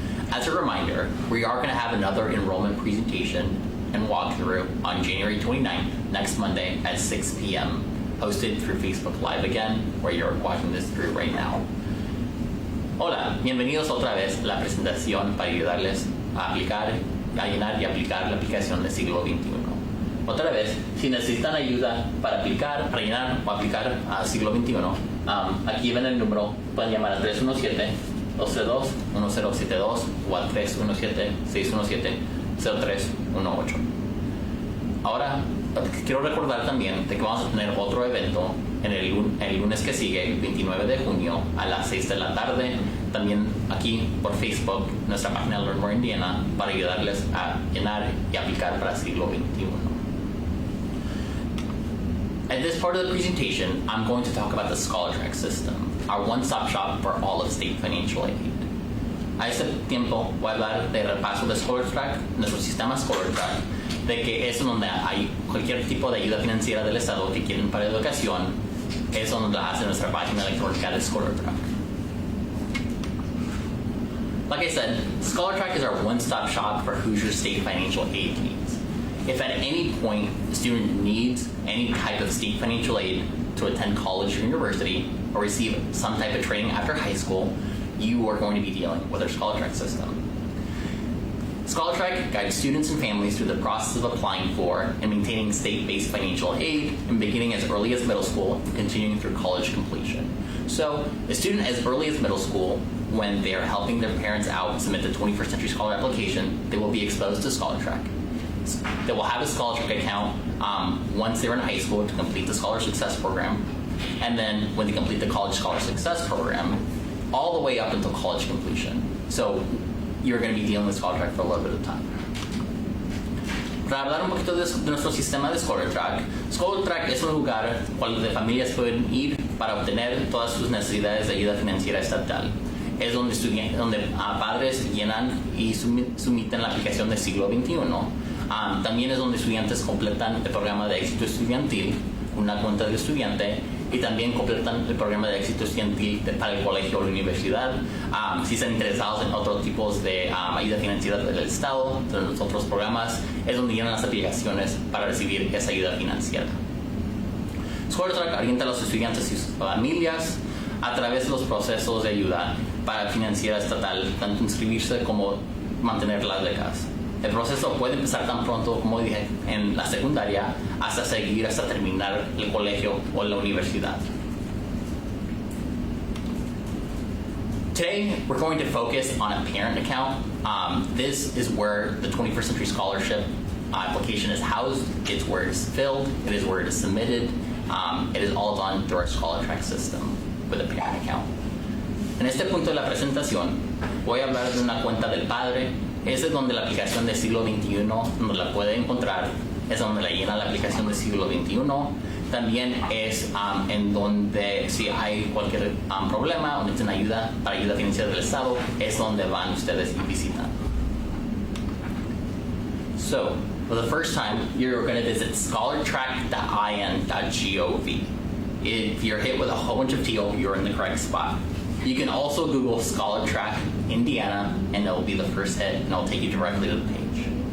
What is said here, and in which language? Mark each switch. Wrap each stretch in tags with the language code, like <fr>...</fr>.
<en>As a reminder, we are going to have another enrollment presentation and walkthrough on January 29th, next Monday at 6 p.m., hosted through Facebook Live again, where you're watching this through right now.</en> <es>Hola, bienvenidos otra vez a la presentación para ayudarles a aplicar, a llenar y aplicar la aplicación del siglo XXI. Otra vez, si necesitan ayuda para aplicar, para llenar o aplicar al siglo XXI, aquí ven el número, pueden llamar al 317-232-1072 o al 317-617-0318. Ahora, quiero recordar también de que vamos a tener otro evento en el lunes que sigue, el 29 de junio, a las 6 de la tarde, también aquí por Facebook, nuestra página Learn More Indiana, para ayudarles a llenar y aplicar para el siglo XXI.</es> <en>At this part of the presentation, I'm going to talk about the Scholar Track system, our one-stop shop for all of state financial aid.</en> <es>A este tiempo voy a hablar de repaso de Scholar Track, nuestro sistema Scholar Track, de que es donde hay cualquier tipo de ayuda financiera del Estado que quieren para educación, es donde la hace nuestra página electrónica de Scholar Track.</es> <en>Like I said, Scholar Track is our one-stop shop for Hoosier state financial aid needs. If at any point a student needs any type of state financial aid to attend college or university or receive some type of training after high school, you are going to be dealing with our Scholar Track system. Scholar Track guides students and families through the process of applying for and maintaining state-based financial aid and beginning as early as middle school and continuing through college completion. So, a student as early as middle school, when they are helping their parents out submit the 21st Century Scholar application, they will be exposed to Scholar Track. They will have a Scholar Track account once they're in high school to complete the Scholar Success Program, and then when they complete the College Scholar Success Program, all the way up until college completion. So you're going to be dealing with Scholar Track for a little bit of time.</en> <es>Para hablar un poquito de nuestro sistema de Scholar Track es un lugar donde familias pueden ir para obtener todas sus necesidades de ayuda financiera estatal. Es donde padres llenan y someten la aplicación del siglo XXI. También es donde estudiantes completan el programa de éxito estudiantil, una cuenta del estudiante, y también completan el programa de éxito estudiantil para el colegio o la universidad. Si están interesados en otros tipos de ayuda financiera del Estado, de los otros programas, es donde llenan las aplicaciones para recibir esa ayuda financiera. Scholar Track orienta a los estudiantes y sus familias a través de los procesos de ayuda para financiera estatal, tanto inscribirse como mantener las becas. El proceso puede empezar tan pronto, como dije, en la secundaria, hasta seguir hasta terminar el colegio o la universidad.</es> <en>Today, we're going to focus on a parent account. This is where the 21st Century Scholarship application is housed. It's where it is filled. It is where it is submitted. It is all done through our Scholar Track system with a parent account.</en> <es>En este punto de la presentación, voy a hablar de una cuenta del padre. Esa es donde la aplicación del siglo XXI, donde la puede encontrar, es donde la llena la aplicación del siglo XXI. También es en donde si hay cualquier problema o necesitan ayuda para ayuda financiera del Estado, es donde van ustedes y visitan.</es> <en>So, for the first time, you're going to visit scholartrack.in.gov. If you're hit with a whole bunch of teal, you're in the correct spot. You can also Google Scholar Track Indiana, and it'll be the first hit, and it'll take you directly to the page.</en>